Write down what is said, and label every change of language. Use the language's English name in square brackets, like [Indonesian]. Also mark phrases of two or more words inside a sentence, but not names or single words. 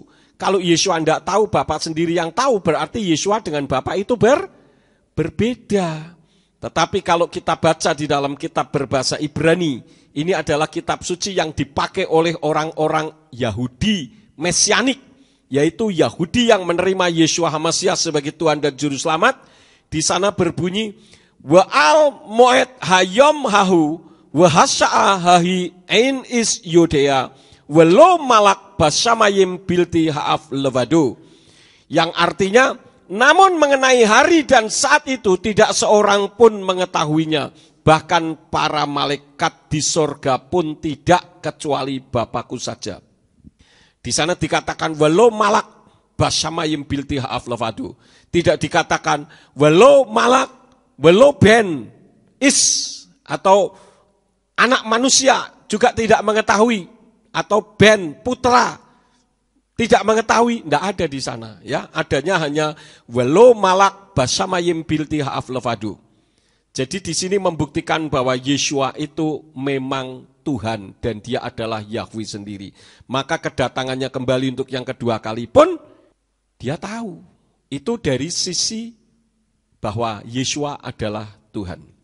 [Indonesian] Kalau Yeshua enggak tahu, Bapa sendiri yang tahu, berarti Yeshua dengan Bapa itu berbeda. Tetapi kalau kita baca di dalam kitab berbahasa Ibrani, ini adalah kitab suci yang dipakai oleh orang-orang Yahudi Mesianik, yaitu Yahudi yang menerima Yeshua HaMashiach sebagai Tuhan dan Juru Selamat. Di sana berbunyi, [Hebrew] ועל מועד היום ההוא והשעה ההיא אין איש יודע ולא מלאך בשמים בלתי האב לבדו. [Indonesian] Yang artinya, namun mengenai hari dan saat itu tidak seorang pun mengetahuinya. Bahkan para malaikat di sorga pun tidak kecuali Bapakku saja. Di sana dikatakan [Hebrew] ולא מלאך בשמים בלתי האב לבדו. [Indonesian] Tidak dikatakan [Hebrew] ולא מלאך, ולא בן איש [Indonesian] atau anak manusia juga tidak mengetahui. Atau ben putra tidak mengetahui, tidak ada di sana, ya. Adanya hanya [Hebrew] ולא מלאך בשמים בלתי האב לבדו. [Indonesian] Jadi di sini membuktikan bahwa Yeshua itu memang Tuhan dan dia adalah Yahweh sendiri. Maka kedatangannya kembali untuk yang kedua kali pun dia tahu. Itu dari sisi bahwa Yeshua adalah Tuhan.